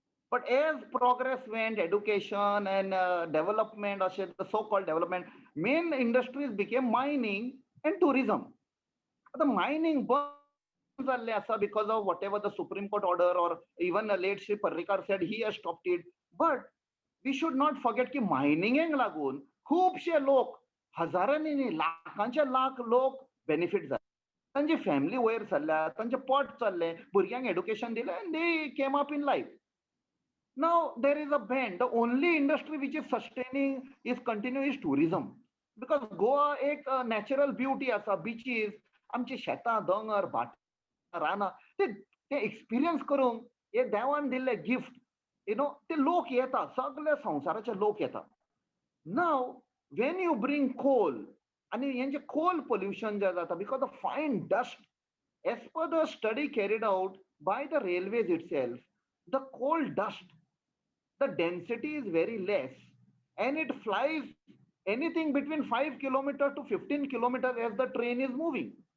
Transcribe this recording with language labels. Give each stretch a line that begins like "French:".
English: But as progress went, education and development, or the so-called development, main industries became mining and tourism. The mining because of whatever the Supreme Court order, or even late Shri Parrikar said he has stopped it. But we should not forget
Goan Konkani: की मायनिंगेक लागून खूपशे लोक, हजारांनी न्ही लाखांचे लाख लोक benefit जाले. तांची family वयर सरल्या, तांचे पोट चल्लें, भुरग्यांक एड्युकेशन दिलें,
English: and they came up in life. Now there is a bend. The only industry which is sustaining is continuous tourism, because Goa
Goan Konkani: एक natural beauty असा, beaches, आमची शेतां, दोंगर, भाट, रानां, ते एक्सपिरियन्स करूंक हे देवान दिल्ले गिफ्ट, ते लोक येता, सगळे संवसाराचे लोक येता.
English: Now when you bring coal,
Goan Konkani: आणि हेंचे
English: coal pollution
Goan Konkani: जे जाता
English: because of fine dust, as per the study carried out by the railways itself, the coal dust, the density is very less, and it flies anything between 5 kilometers to 15 kilometers as the train is moving.